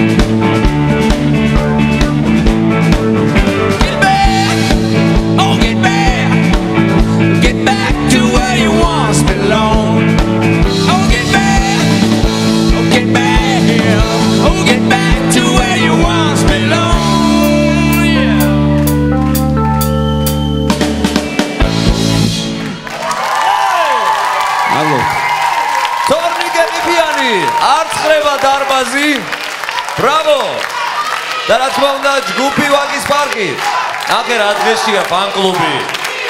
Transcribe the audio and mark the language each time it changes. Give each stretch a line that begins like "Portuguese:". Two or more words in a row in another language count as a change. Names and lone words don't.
English: Get back. Oh, get back. Get back to where you once belonged. Oh, get back. Oh, get back. Oh, get back to where you once belonged. Yeah.
Georgian: ალო ცორნიკე ხიფიანი, არ ხრება დარბაზი. ბრავო! და რა თქმა უნდა, ჯგუფი ვაკის პარკი. ნახე რა დღესია ფან კლუბი.